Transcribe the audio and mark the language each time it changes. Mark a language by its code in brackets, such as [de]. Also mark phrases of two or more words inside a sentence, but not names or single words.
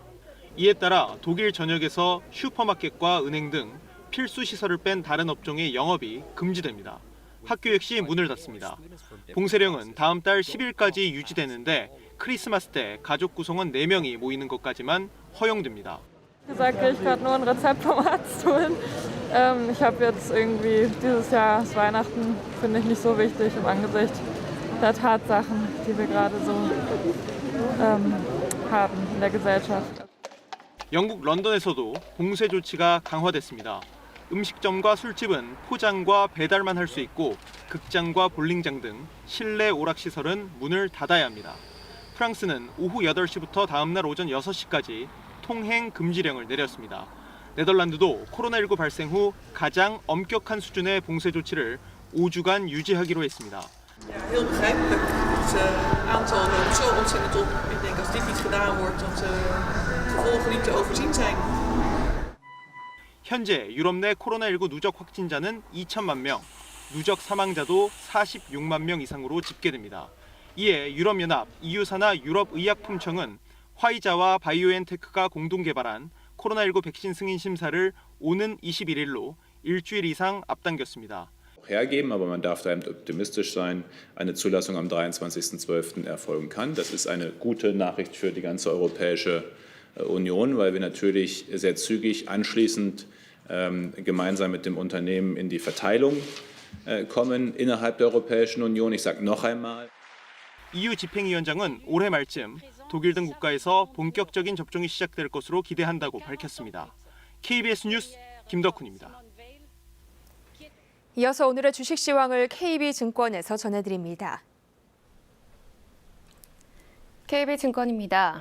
[ko] 이에 따라 독일 전역에서 슈퍼마켓과 은행 등 필수 시설을 뺀 다른 업종의 영업이 금지됩니다. 학교 역시 문을 닫습니다. 봉쇄령은 다음 달 10일까지 유지되는데 크리스마스 때 가족 구성원 4명이 모이는 것까지만 허용됩니다. [de] gesagt, ich gerade nur ein Rezept vom Arzt holen. Ich habe jetzt irgendwie dieses Jahr das Weihnachten finde ich nicht so wichtig im Angesicht der Tatsachen, die wir gerade so haben in der Gesellschaft. [ko] 영국 런던에서도 봉쇄 조치가 강화됐습니다. 음식점과 술집은 포장과 배달만 할 수 있고 극장과 볼링장 등 실내 오락시설은 문을 닫아야 합니다. 프랑스는 오후 8시부터 다음 날 오전 6시까지 통행 금지령을 내렸습니다. 네덜란드도 코로나19 발생 후 가장 엄격한 수준의 봉쇄 조치를 5주간 유지하기로 했습니다. [nl] Heel begrijpelijk. Het aantal loopt zo ontzettend op. Ik denk als dit niet gedaan wordt, dat gevolgen niet te overzien zijn. [ko] 현재 유럽 내 코로나19 누적 확진자는 2천만 명, 누적 사망자도 46만 명 이상으로 집계됩니다. 이에 유럽연합, EU사나 유럽의약품청은 화이자와 바이오엔테크가 공동 개발한 코로나19 백신 승인 심사를 오는 21일로 일주일 이상 앞당겼습니다. [de] hergeben, aber man darf da eben optimistisch sein, eine Zulassung am 23.12. erfolgen kann. Das ist eine gute Nachricht für die ganze Europäische Union, weil wir natürlich sehr zügig anschließend gemeinsam mit dem Unternehmen in die Verteilung kommen innerhalb der Europäischen Union. Ich sage noch einmal. [ko] EU 집행위원장은 올해 말쯤 독일 등 국가에서 본격적인 접종이 시작될 것으로 기대한다고 밝혔습니다. KBS 뉴스 김덕훈입니다. 이어서 오늘의 주식 시황을 KB증권에서 전해드립니다. KB증권입니다.